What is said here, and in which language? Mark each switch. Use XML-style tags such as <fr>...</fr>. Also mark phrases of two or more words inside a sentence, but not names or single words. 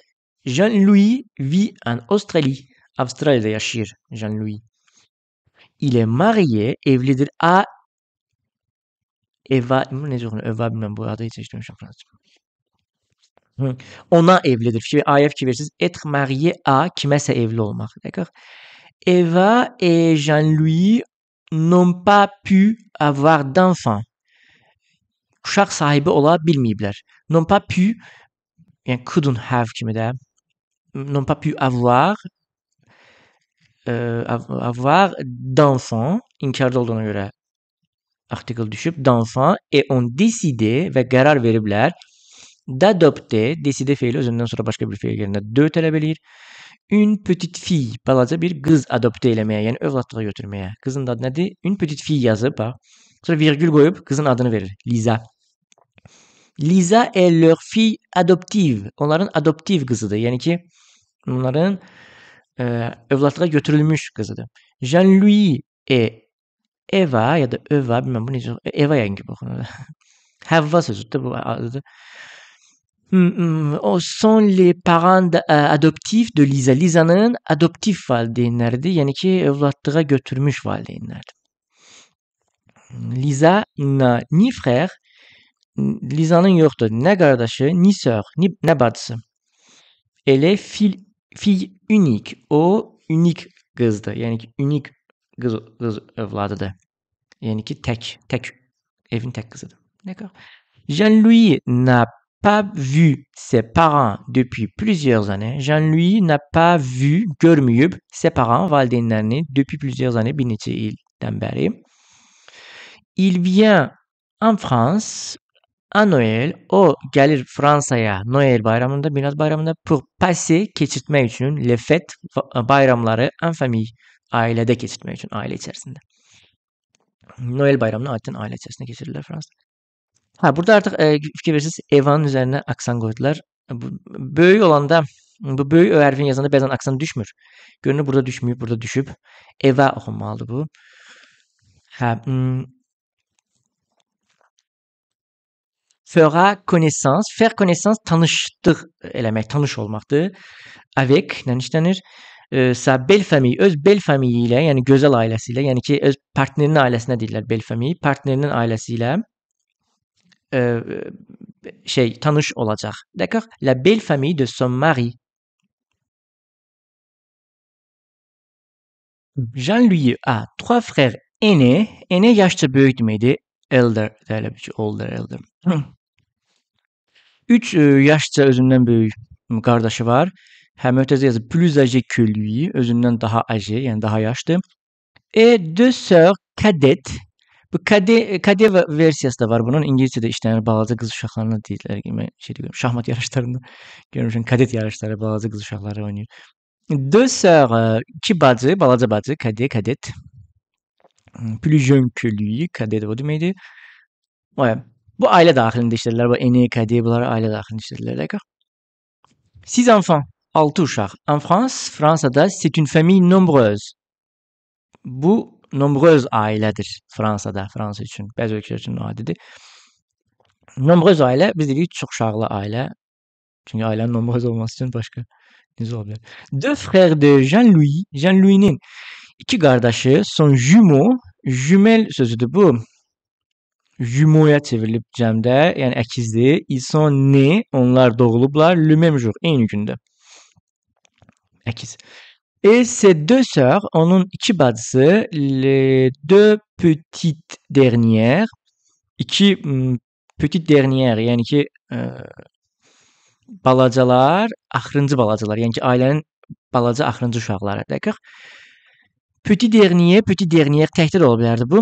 <fr>Jean-Louis vit en Australie.</fr> <az>Avustralya'da yaşayır</az> <fr>Jean-Louis. Il est marié,</fr> <az>evlidir. Eva, necə oxunur? Eva bilməm, bu adı heç eşitməmişəm fransızca. Ona evlidir. Aya fikir verirsiniz.</az> <fr>Être marié à,</fr> <az>kiməsə evli olmaq. D'accord?</az> <fr>Eva et Jean-Louis n'ont pas pu avoir d'enfants.</fr> <az>Uşaq sahibi ola bilməyiblər.</az> <fr>N'ont pas pu,</fr> <az>yəni</az> <en>couldn't have</en> <az>kimi də.</az> <fr>N'ont pas pu avoir d'enfants,</fr> <az>inkarda olduğuna görə artikel düşüb,</az> <fr>d'enfants et ont décidé</fr> <az>və qərar veriblər</az> <fr>d'adopter, décider</fr> <az>feili özündən sonra başqa bir feil yerinə de tələb eləyir.</az> <fr>Une petite fille,</fr> <az>balaca bir qız adopte eləməyə, yəni övladlığa götürməyə. Qızın adı nədir?</az> <fr>Une petite fille</fr> <az>yazıb, bax. Sonra virgül qoyub qızın adını verir. Lisa.</az> <fr>Lisa est leur fille adoptive.</fr> <az>Onların adoptiv qızıdır. Yəni ki, onların övladlığa götürülmüş qızıdır. Jean-Louis et Eva ya da Eva, bilməm bu necə, Eva yəqin ki, baxın. Havva sözüdür, bu adıdır.</az> <fr>O sont les parents adoptifs de Lisa.</fr> <az>Lisa'nın adoptif valideynləridir. Yəni ki, övladlığa götürmüş valideynlərdir.</az> <fr>Lisa n'a ni frère,</fr> <az>Lisa'nın yoxdur nə qardaşı,</az> <fr>ni sœur,</fr> <az>nə bacısı.</az> <fr>Elle est fille unique.</fr> <az>O unik qızdır. Yəni ki, unik qız övladıdır. Yəni ki, tək evin tək qızıdır. D'accord.</az> <fr>Jean-Louis n'a pas vu ses parents depuis plusieurs années. Jean-Louis n'a pas vu, görməyib ses parents, valideynlərini depuis plusieurs années,</fr> <az>bir neçə ildən bəri.</az> <fr>Il vient en France à Noël.</fr> <az>O gəlir Fransaya Noel bayramında, Milad bayramında</az> <fr>pour passer,</fr> <az>keçirtmək üçün</az> <fr>les fêtes, bayramları en famille,</fr> <az>ailədə keçirtmək üçün, ailə içərisində. Noel bayramını adətən ailə içərisində keçirirlər Fransada. Ha, burada artıq fikir verirsiniz, Evanın üzərinə aksan qoydular. Böyük olanda, bu böyük ö hərfini yazanda bəzən aksan düşmür. Görünür burada düşməyib, burada düşüb. Eva oxunmalıdır bu. Hə,</az> <fr>fera connaissance, faire connaissance</fr> <az>tanışlıq eləmək, tanış olmaqdır. Avec, nə işlənir?</az> <fr>Sa belle famille,</fr> <az>öz</az> <fr>belle famille</fr> <az>ilə, yəni gözəl ailəsi ilə, yəni ki, öz partnerinin ailəsinə deyirlər</az> <fr>belle famille,</fr> <az>partnerinin ailəsi ilə tanış olacaq. D'accord?</az> <fr>La belle famille de son mari. Jean-Louis a 3 frères aînés.</fr> <az>Aîné yaşca böyük deməkdir. Elder deyilir, older. 3 yaşca özündən böyük qardaşı var. Hə, mötərizə yazıb</az> <fr>plus âgé que lui,</fr> <az>özündən daha âgé, yəni daha yaşlı.</az> <fr>Et 2 sœurs cadettes.</fr> <az>Bu kade versiyası da var bunun. İngilizcədə işlənir, balaca qız uşaqlarına deyirlər. Mən şahmat yarışlarında görmüşəm, kadet yarışları, balaca qız uşaqları oynayır. 2 sœurs, 2 bacı, balaca bacı, cadet.</az> <fr>Plus jeune que lui, cadet o deməkdir.</fr> <az>Ouais. Bu ailə daxilində işləyirlər. Bu aîné, cadet, bunlar ailə daxilində işləyirlər.</az> <fr>D'accord? 6 enfants, 6 uşaq. En France, Fransada, c'est une famille nombreuse.</fr> <az>Bu nombreuse ailədir Fransada, Fransa üçün. Bəzi ölkələr üçün adidir. Nombreuse ailə, biz deyirik çox uşaqlı ailə. Çünki ailənin nombreuse olması üçün başqa necə ola bilər?</az> <fr>2 frères de Jean-Louis,</fr> <az>Jean-Louis'nin 2 qardaşı</az> <fr>son jumeaux, jumel</fr> <az>sözüdür bu. Jumeau'ya çevrilib cəmdə, yəni əkizdir.</az> <fr>Ils sont nés,</fr> <az>onlar doğulublar</az> <fr>le même jour,</fr> <az>eyni gündə. Əkiz.</az> <fr>Et ses 2 sœurs,</fr> <az>onun 2 bacısı,</az> <fr>les 2 petites dernières, 2 petites dernières,</fr> <az>yəni ki, balacalar, axırıncı balacalar, yəni ki, ailənin balaca axırıncı uşaqları. D'accord?</az> <fr>Petit dernier</fr> <az>təkdə də ola bilərdi bu.</az>